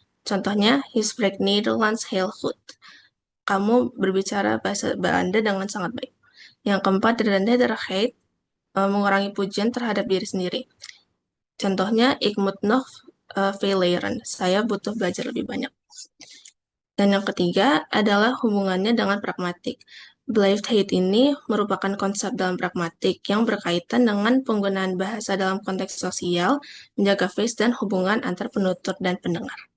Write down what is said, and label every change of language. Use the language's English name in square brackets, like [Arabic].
[Dutch] Contohnya, he spreekt Nederlands heel goed. [Indonesian] Kamu berbicara bahasa Belanda dengan sangat baik. Yang keempat adalah nederigheid, mengurangi pujian terhadap diri sendiri. [Dutch] Contohnya, ik moet nog veel leren. [Indonesian] Saya butuh belajar lebih banyak. Dan yang ketiga adalah hubungannya dengan pragmatik. Believed hate ini merupakan konsep dalam pragmatik yang berkaitan dengan penggunaan bahasa dalam konteks sosial, menjaga face dan hubungan antar penutur dan pendengar.